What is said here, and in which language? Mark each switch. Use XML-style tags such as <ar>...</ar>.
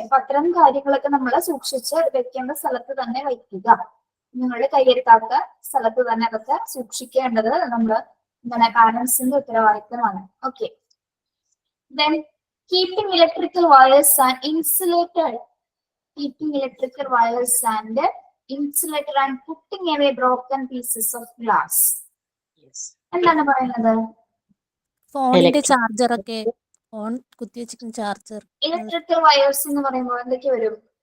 <ml>അപ്പൊ അത്തരം കാര്യങ്ങളൊക്കെ നമ്മൾ സൂക്ഷിച്ച് വെക്കേണ്ട സ്ഥലത്ത് തന്നെ വയ്ക്കുക. നിങ്ങളുടെ കൈയെത്താത്ത സ്ഥലത്ത് തന്നെ അതൊക്കെ സൂക്ഷിക്കേണ്ടത് നമ്മൾ എന്താണ് പാരന്റ്സിന്റെ ഉത്തരവാദിത്തമാണ്. Okay.</ml> <en>Then keeping electrical wires and insulated. Keeping electrical wires and insulator and putting away broken pieces of glass.</en> <ml>എന്താണ് പറയുന്നത്? ഫോണിന്റെ ചാർജർ ഒക്കെ, ഫോൺ കുത്തിവെച്ചിരിക്കുന്ന ചാർജർ. ഇലക്ട്രിക്കൽ വയേഴ്സ് എന്ന് പറയുമ്പോൾ എന്തൊക്കെ വരും?</ml>